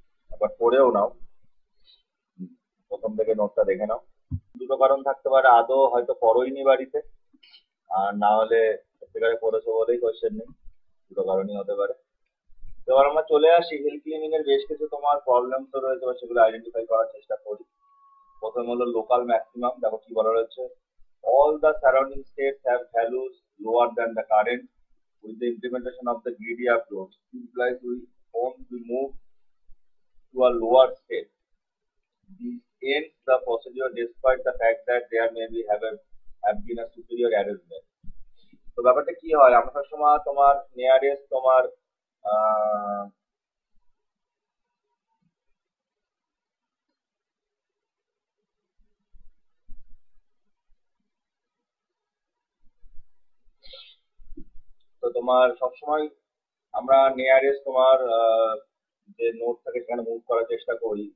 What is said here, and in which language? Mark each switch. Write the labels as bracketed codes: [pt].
[bn] একবার পড়েও নাও, প্রথম থেকে নোটটা দেখে নাও। দুটো কারণ থাকতে পারে, আদৌ হয়তো পড়োইনি বাড়িতে, আর না হলে সত্যিকারে পড়েছো বলেই কোশ্চেন নেই, দুটো কারণই হতে পারে। তো এবার আমরা চলে আসি হিল ক্লিনিং এর বেশ কিছু তোমার প্রবলেম তো রয়েছে, এবার সেগুলো আইডেন্টিফাই করার চেষ্টা করি। প্রথম হলো লোকাল ম্যাক্সিমাম, দেখো কি বলা রয়েছে, [en] all the surrounding states have values lower than the current. With the implementation of the greedy approach, implies we won't be moved to a lower state. This ends the procedure despite the fact that there may be have been a superior arrangement. [bn] তো ব্যাপারটা কি হয়, আমরা সবসময় তোমার nearest তোমার আহ, তো তোমার সবসময় আমরা নিয়ারেস্ট তোমার যে নোট থাকে সেখানে মুভ করার চেষ্টা করি।